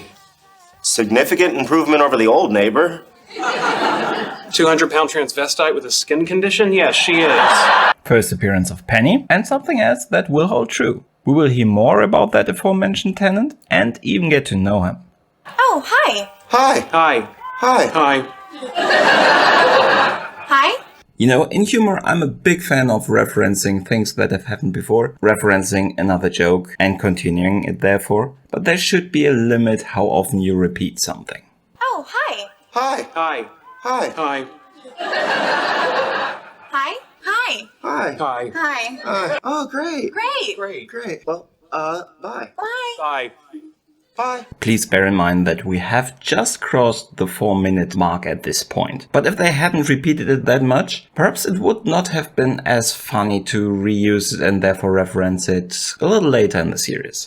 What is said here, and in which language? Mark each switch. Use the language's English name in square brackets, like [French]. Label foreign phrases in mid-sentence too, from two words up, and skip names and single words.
[English] Significant improvement over the old neighbor. 200-pound transvestite with a skin condition? Yes, she is. First appearance of Penny, and something else that will hold true. We will hear more about that aforementioned tenant and even get to know him. Oh, hi. Hi. Hi. Hi. Hi. Hi. You know, in humor, I'm a big fan of referencing things that have happened before, referencing another joke and continuing it therefore, but there should be a limit how often you repeat something. Oh, hi. Hi. Hi. Hi. Hi. Hi. Hi. Hi. Hi. Hi. Hi. Oh, great. Great. Great. Great. Well, bye. Bye. Bye. Bye. Please bear in mind that we have just crossed the 4-minute mark at this point. But if they hadn't repeated it that much, perhaps it would not have been as funny to reuse it and therefore reference it a little later in the series.